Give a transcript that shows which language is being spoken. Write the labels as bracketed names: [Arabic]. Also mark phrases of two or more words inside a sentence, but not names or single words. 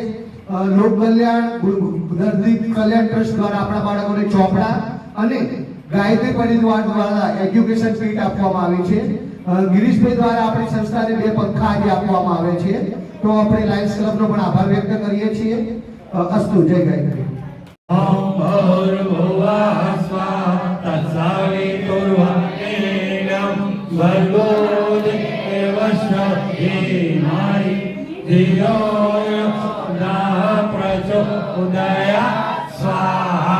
[Gujarati] લોક કલ્યાણ દર્દી કલ્યાણ ટ્રસ્ટ દ્વારા આપણા બાળકોને ચોપડા અને ગાયત્રી પરિવાર દ્વારા [English] education kit [Gujarati] આપવામાં આવી છે। ગિરીશભાઈ દ્વારા આપણી સંસ્થાને 2 પંખા આજે આપવામાં આવે છે। તો આપણે લાયન્સ ક્લબનો પણ આભાર વ્યક્ત કરીએ છીએ। અસ્તુ જય ગાયત્રી। [Sanskrit] ओम भूर्भुवः स्वः तत्सवितुर्वरेण्यं भर्गो देवस्य धीमहि धियो यो नः प्रचोदयात् स्वाहा।